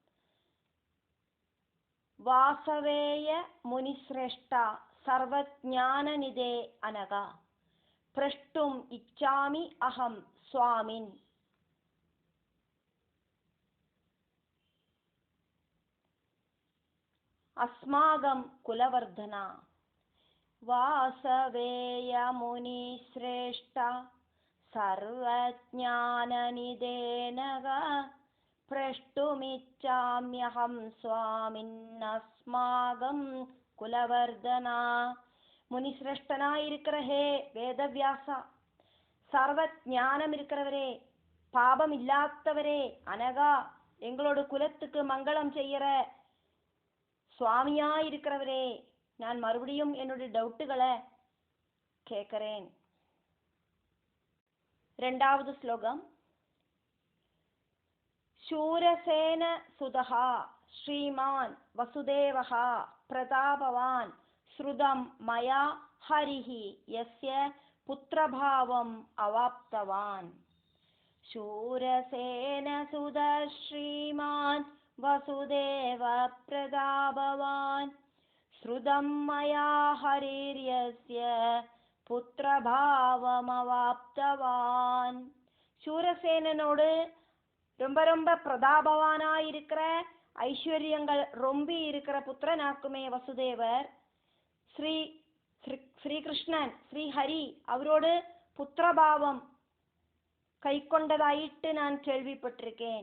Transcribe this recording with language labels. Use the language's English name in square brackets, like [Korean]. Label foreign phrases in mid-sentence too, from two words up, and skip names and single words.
[Sanskrit] वासवेय मुनिश्रेष्ठ सर्वज्ञाननिधे अनघ प्रष्टुम् इच्छामि अहं स्वामिन्. अस्माकं कुलवर्धन. वासवेय मुनिश्रेष्ठ सर्वज्ञाननिधेऽनघ प्रष्टुमिच्छाम्यहं स्वामिन्नस्माकं कुलवर्धन. [Tamil] முனிசிரேஷ்டனாயிருக்கிற ஹே வேதவியாசா, சர்வஞானம் இருக்கிறவரே, பாபம் இல்லாதவரே, அனகா எங்களோட குலத்துக்கு மங்களம் செய்யற சுவாமியாயிருக்கிறவரே, நான் மறுபடியும் என்னுடைய டவுட்டுகளை கேட்கிறேன். 2வது ஸ்லோகம். [Sanskrit] शूरसेन सुतः श्रीमान् वसुदेवः प्रतापवान् श्रुतं मया हरिः यस्य पुत्रभावम् अवाप्तवान्. शूरसेन सुतः श्रीमान् वसुदेव प्रतापवान् श्रुतं मया हरिर्यस्य புத்திரபாவமவாப்தவான். [Tamil] சூரசேனனோடு ரொம்ப ரொம்ப பிரதாபவானாயிருக்கிற ஐஸ்வர்யங்கள் ரொம்பி இருக்கிற புத்திரனாக்குமே வசுதேவர். ஸ்ரீகிருஷ்ணன் ஸ்ரீஹரி அவரோடு புத்திரபாவம் கை கொண்டதாயிட்டு நான் கேள்விப்பட்டிருக்கேன்.